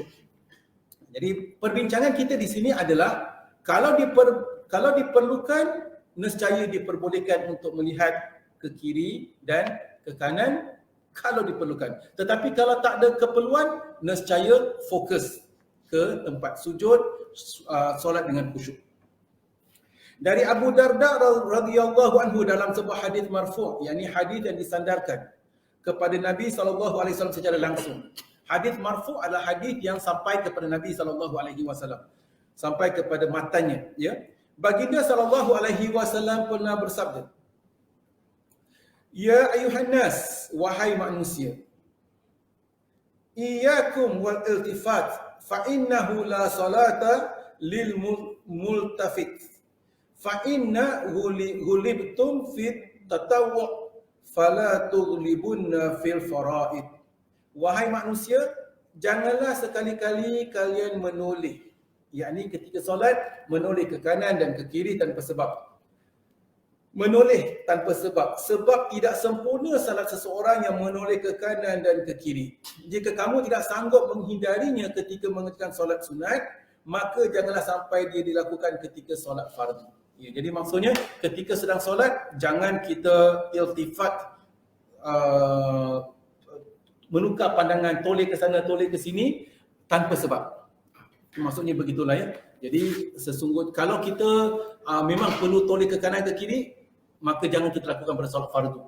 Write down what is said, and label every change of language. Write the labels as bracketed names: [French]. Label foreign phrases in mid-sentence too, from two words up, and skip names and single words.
[Malay] Jadi perbincangan kita di sini adalah kalau diperlukan, nescaya diperbolehkan untuk melihat ke kiri dan ke kanan kalau diperlukan. Tetapi kalau tak ada keperluan, nescaya fokus ke tempat sujud, solat dengan khusyuk. Dari Abu Darda [Arabic] رضي الله عنه [Malay] dalam sebuah hadis marfu', yakni hadis yang disandarkan kepada Nabi SAW secara langsung. Hadis marfu' adalah hadis yang sampai kepada Nabi SAW, sampai kepada matanya. Ya, baginda SAW pernah bersabda, [Arabic] "يا أيها الناس, [Malay] wahai manusia, [Arabic] إياكم والالتفات فإنه لا صلاة للملتفت فإن غلبتم في التطوع فلا تغلبن في الفرائض." [Malay] Wahai manusia, janganlah sekali-kali kalian menoleh, yakni ketika solat menoleh ke kanan dan ke kiri tanpa sebab. Menoleh tanpa sebab, sebab tidak sempurna salat seseorang yang menoleh ke kanan dan ke kiri. Jika kamu tidak sanggup menghindarinya ketika mengerjakan solat sunat, maka janganlah sampai dia dilakukan ketika solat fardu. Ya, jadi maksudnya ketika sedang solat, jangan kita iltifat, menukar pandangan, toleh ke sana, toleh ke sini tanpa sebab. Maksudnya begitulah ya. Jadi sesungguhnya kalau kita memang perlu toleh ke kanan ke kiri, maka jangan kita lakukan pada solat fardu.